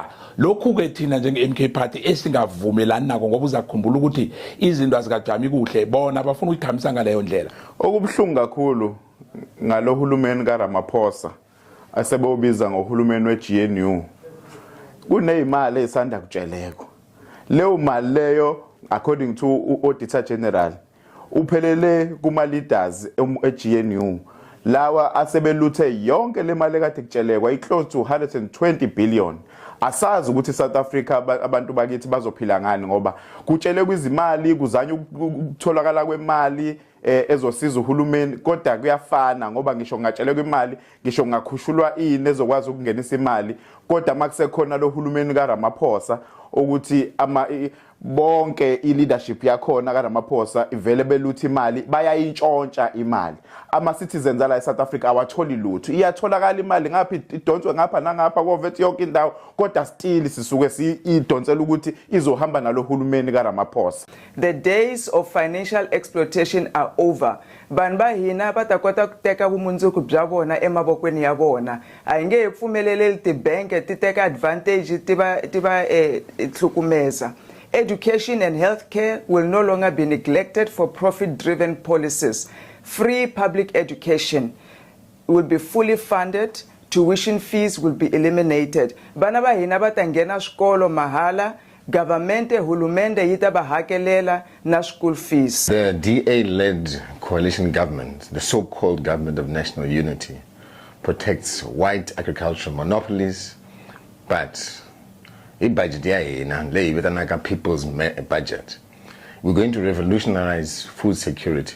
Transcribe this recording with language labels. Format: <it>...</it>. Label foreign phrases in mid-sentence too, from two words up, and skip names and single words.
<zu>Lokhu ke thina njenge-MK party esingavumelani nako ngoba uzakhumbula ukuthi izinto azikajami kuhle bona bafuna ukukhambisa ngaleyo ndlela. Okubuhlungu kakhulu ngalo hulumeni kaRamaphosa asebewubiza ngohulumeni we-GNU kuneyimali esanda kutsheleko. Leyo mali leyo</zu> <en>according to Auditor General</en> <zu>uphelele kuma leaders e-GNU lawa asebeluthe yonke le mali ekade kutshelekwa</zu> <en>close to 120 billion.</en> <zu>Asazi ukuthi South Africa abantu bakithi bazophila ngani ngoba kutshelekwa izimali kuzanya ukutholakala kwemali ezosiza uhulumeni kodwa kuyafana ngoba ngisho ngatshelekwa imali ngisho ngakhushulwa ini ezokwazi ukungenisa imali kodwa makusekhona lo hulumeni kaRamaphosa ukuthi bonke i-leadership yakhona kaRamaphosa ivele beluthi imali bayayintshontsha imali. Ama-citizens ala eSouth Africa awatholi lutho. Iyatholakala imali ngaphi idonswe ngapha nangapha kovethe yonke indawo kodwa still sisuke siyidonsela ukuthi izohamba nalo hulumeni kaRamaphosa.</zu> <en>The days of financial exploitation are over.</en> <ts>Vanhu va hina va ta kota ku teka vumundzuku bya vona emavokweni ya vona. A hi nge pfumeleleli tibank ti teka advantage ti va hlukumeza.</ts> <en>Education and healthcare will no longer be neglected for profit-driven policies. Free public education will be fully funded. Tuition fees will be eliminated.</en> <ts>Vana va hina va ta nghena swikolo mahala. Government hulumende yi ta va hakelela na</ts> <en>school fees. The DA-led coalition government, the so-called government of national unity, protects white agricultural monopolies, but budget people's budget. We're going to revolutionize food security.</en>